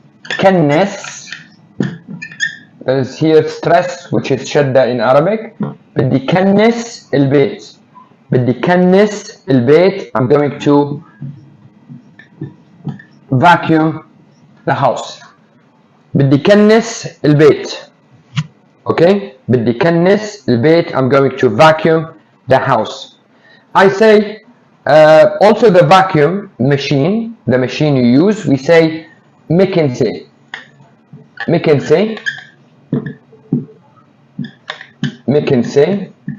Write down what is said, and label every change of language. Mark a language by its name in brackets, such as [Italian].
[Arabic] كنس. [English] There is here stress which is شدة in Arabic. [Arabic] بدي كنس البيت. بدي كنس البيت. [English] I'm going to vacuum the house. [Arabic] بدي كنس البيت. Okay, بدي كنس البيت. [English] I'm going to vacuum the house. I say also the vacuum machine, the machine you use, we say مكنسة. مكنسة. [Arabic] مكنسة.